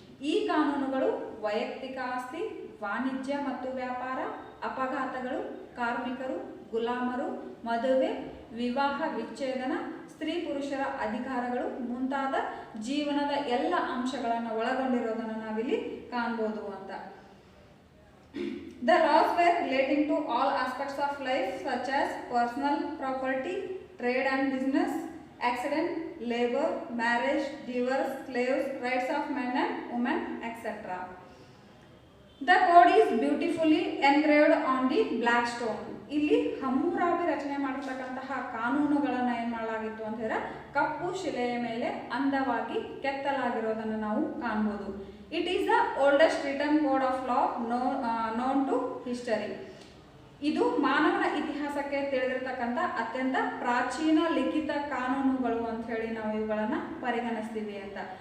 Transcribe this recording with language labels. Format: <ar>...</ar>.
<kn>ಈ ಕಾನೂನುಗಳು ವೈಯಕ್ತಿಕ ಆಸ್ತಿ, ವಾಣಿಜ್ಯ ಮತ್ತು ವ್ಯಾಪಾರ, ಅಪಘಾತಗಳು, ಕಾರ್ಮಿಕರು, ಗುಲಾಮರು, ಮದುವೆ, ವಿವಾಹ ವಿಚ್ಛೇದನ, ಸ್ತ್ರೀ ಪುರುಷರ ಅಧಿಕಾರಗಳು ಮುಂತಾದ ಜೀವನದ ಎಲ್ಲ ಅಂಶಗಳನ್ನು ಒಳಗೊಂಡಿರೋದನ್ನು ನಾವಿಲ್ಲಿ ಕಾಣ್ಬೋದು ಅಂತ.</kn> <en>The laws were relating to all aspects of life such as personal property, trade and business, accident, labor, marriage, divorce, slaves, rights of men and women, etc. The code is beautifully engraved on the black stone.</en> <kn>ಇಲ್ಲಿ ಹಮ್ಮುರಾಬಿ ರಚನೆ ಮಾಡಿರ್ತಕ್ಕಂತಹ ಕಾನೂನುಗಳನ್ನು ಏನು ಮಾಡಲಾಗಿತ್ತು ಅಂತ ಹೇಳಿದ್ರೆ ಕಪ್ಪು ಶಿಲೆಯ ಮೇಲೆ ಅಂದವಾಗಿ ಕೆತ್ತಲಾಗಿರೋದನ್ನು ನಾವು ಕಾಣ್ಬೋದು.</kn> <en>It is the oldest written code of law known to history.</en> <kn>ಇದು ಮಾನವನ ಇತಿಹಾಸಕ್ಕೆ ತಿಳಿದಿರ್ತಕ್ಕಂಥ ಅತ್ಯಂತ ಪ್ರಾಚೀನ ಲಿಖಿತ ಕಾನೂನುಗಳು ಅಂತ ಹೇಳಿ ನಾವು ಇವುಗಳನ್ನು ಪರಿಗಣಿಸ್ತೀವಿ ಅಂತ.</kn>